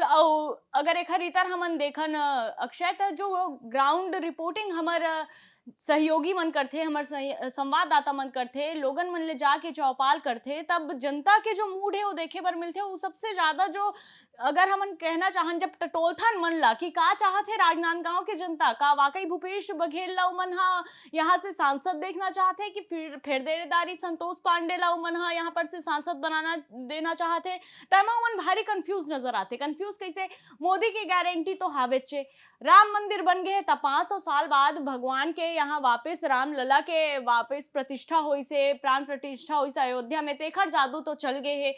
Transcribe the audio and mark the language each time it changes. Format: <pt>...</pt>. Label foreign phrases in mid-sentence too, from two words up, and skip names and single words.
<hne>अगर एखर इतर हमन देखन अक्षय त जो ग्राउंड रिपोर्टिंग हमर सहयोगी मन करथे, हमर संवाददाता मन करथे, लोगन मन ले जाके चौपाल करथे, तब जनता के जो मूड है वो देखे बर मिलथे। वो सबसे ज्यादा जो अगर हमन कहना चाहन जब टटोलथन मन ला कि का चाहत है राजनांदगांव के जनता, का वाकई भूपेश बघेल ला उमन हा यहाँ से सांसद देखना चाहते हैं कि फिर देरेदारी संतोष पांडे ला उमन हा यहाँ पर से सांसद बनाना देना चाहते हैं, तमा उमन भारी कंफ्यूज नजर आते। कंफ्यूज कैसे? मोदी की गारंटी तो हावेचे, राम मंदिर बन गए त 500 साल बाद भगवान के यहाँ वापस राम लला के वापस प्रतिष्ठा हुई से, प्राण प्रतिष्ठा हुई से अयोध्या में, तेखर जादू तो चल गए है।</hne>